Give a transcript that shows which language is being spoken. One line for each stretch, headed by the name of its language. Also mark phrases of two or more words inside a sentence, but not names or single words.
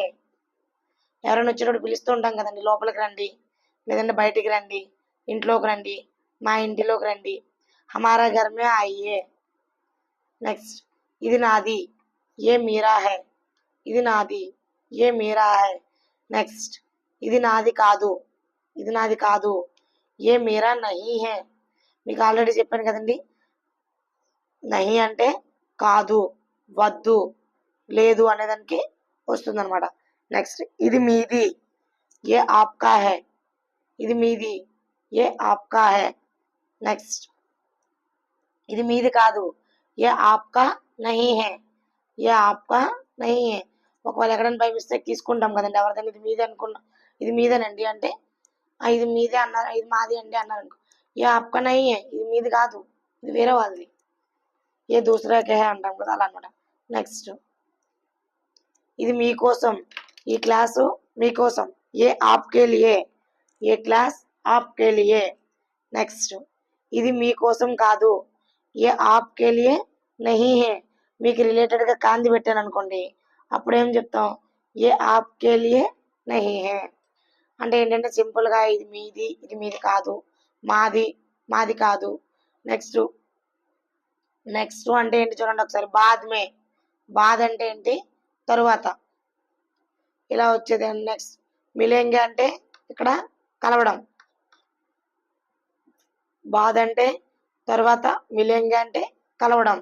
Telugu: ఎవరైనా వచ్చేటప్పుడు పిలుస్తూ ఉంటాం కదండి, లోపలికి రండి, లేదంటే బయటికి రండి, ఇంట్లోకి రండి, మా ఇంటిలోకి రండి,
Hindi: हमारा घर में आइए.
Telugu: నెక్స్ట్ ఇది నాది,
Hindi: ये मेरा है.
Telugu: ఇది నాది,
Hindi: ये मेरा है.
Telugu: నెక్స్ట్ ఇది నాది కాదు, ఇది నాది కాదు,
Hindi: ये मेरा नहीं है.
Telugu: మీకు ఆల్రెడీ చెప్పాను కదండి, నహీ అంటే కాదు, వద్దు, లేదు అనేదానికి వస్తుంది అనమాట. నెక్స్ట్ ఇది మీది,
Hindi: ये आपका है.
Telugu: ఇది మీది,
Hindi: ये आपका है.
Telugu: నెక్స్ట్ ఇది మీది కాదు,
Hindi: ये आपका नहीं है. ये आपका नहीं है.
Telugu: ఒకవేళ ఎక్కడైనా
English: by mistake
Telugu: తీసుకుంటాం కదండి, ఎవరిదైనా ఇది మీదే అనుకున్నా, ఇది మీదేనండి అంటే ఇది మీదే అన్నారు, ఇది మాది అండి అన్నారు అనుకో,
Hindi: ये आपका नहीं है,
Telugu: ఇది మీది కాదు, ఇది వేరే వాళ్ళది,
Hindi: ये दूसरे का है
Telugu: అంటాం కదా, అలా అనమాట. నెక్స్ట్ ఇది మీకోసం, ఈ క్లాసు మీకోసం,
Hindi: ये आपके लिए. ये क्लास आपके लिए.
Telugu: నెక్స్ట్ ఇది మీకోసం కాదు,
Hindi: ये आपके लिए नहीं है.
Telugu: మీకు రిలేటెడ్గా కాంతి పెట్టాను అనుకోండి, అప్పుడు ఏం చెప్తాం,
Hindi: ये आपके लिए नहीं है.
Telugu: అంటే ఏంటంటే సింపుల్గా ఇది మీది, ఇది మీది కాదు, మాది, మాది కాదు. నెక్స్ట్ నెక్స్ట్ అంటే ఏంటి చూడండి ఒకసారి,
Hindi: बाद में.
Telugu: బాద్ అంటే ఏంటి, తరువాత, ఇలా వచ్చేది. నెక్స్ట్ మిలెంగే అంటే ఇక్కడ కలవడం, బాద్ అంటే తర్వాత, మిలెంగే అంటే కలవడం.